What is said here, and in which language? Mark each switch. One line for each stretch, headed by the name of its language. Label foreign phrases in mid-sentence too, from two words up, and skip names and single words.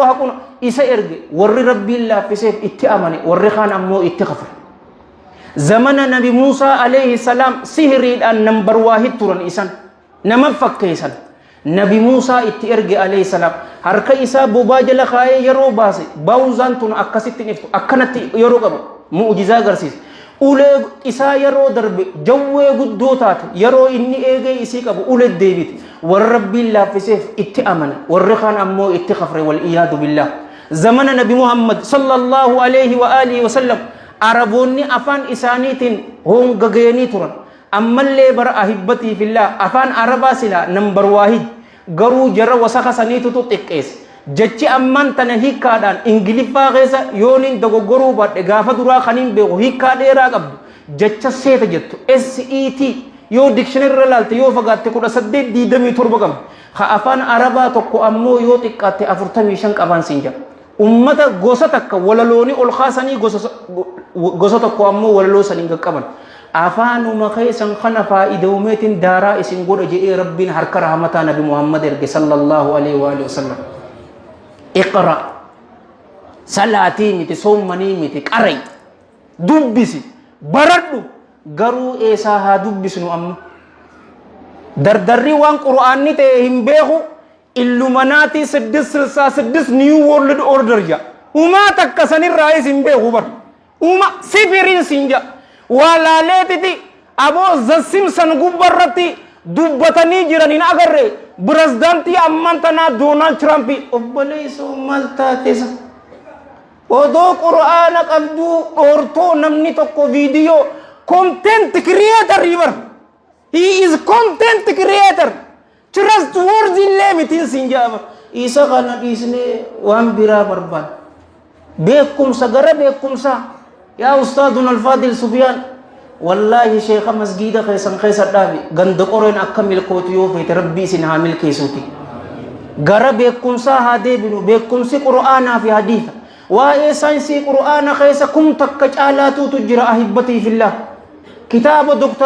Oromo: haquna isa erge warri rabbiin laaffiseef itti amane warri kaan ammoo itti kafre zamana nabi Muusaa
Arabic: عليه السلام
Oromo: sihiriidhaan nambar waahid turan isan nama fakkeessan nabi Muusaa itti erge
Arabic: عليه السلام
Oromo: harka isaa bobaa jala kaayee yeroo baase baawuzaan tun akkasitti niftu akkanatti yeroo qabu mu'jizaa agarsiisa ulee isaa yeroo darbe jawwee guddoo taate yeroo inni eegee isii qabu ulee deebite warra rabbiin laaffiseef itti amana warri kaan ammoo itti kafre
Arabic: والعياذ بالله
Oromo: zamana nabi Muhammad
Arabic: صلى الله عليه وآله وسلم
Oromo: araboonni afaan isaaniitiin hongageenii turan ammallee bara
Arabic: أحبتي في الله
Oromo: afaan arabaa silaa nambar waahid garuu jara wasaka saniitutu xiqqeesse jechi amman tana hiikkaadhaan ingiliffaa keessa yooniin dogoggoruu baadhe gaafa duraa kaniin beeku hiikkaa dheeraa qabdu jecha seeta jettu SET yoo dikshinarra laalte yoo fagaatte 1827 qabdu ka afaan arabaa tokko ammoo yoo xiqqaatte 45 qaban siin jira ummata gosa takka walalooni ol kaasanii gosa tokko ammoo walaloo saniin qaqqaban afaanuma keessan kana faa'iidawmeetiin daaraa isin godha jedhee rabbiin harka rahmataa nabi Muhammad erge
Arabic: صلى الله عليه وآله وسلم
Oromo: iqra salaatii miti soomanii miti qaray dubbisi baradhu garuu eesaa haa dubbisnu amma dardarri waan qur'aanni ta'e hin beeku illuminaati 666
English: new world order
Oromo: ja umaa takka sanirraa isin beeku bar uma sifirin sinja walaleetiti aboo zassimsan gubbarratti dubbatanii jiran hin agarre pirezidaantii amman tanaa Doonaald Tiraamp obboleessoo maal taatesa odoo qur'aana qabduu dhoortoo namni tokko viidiyoo
English: content creator
Oromo: bar
English: he is content creator trustworthy
Oromo: lemitin sinjaaba isa kana dhiisnee waan biraa barbaad beekumsa gara beekumsa
Arabic: يا أستاذنا الفاضل
Oromo: Sufyaan wallahi sheekha masgiida keessan keessa dhaabi ganda qoreen akka milkootu yoo feete rabbii isin haa milkeessuuti gara beekumsaa haa deebinu beekumsi qur'aanaa fi hadiisa waa'ee saayinsii qur'aana keessa kum takka caalaatuutu jira
Arabic: أحبتي في الله
Oromo: kitaaba Dr.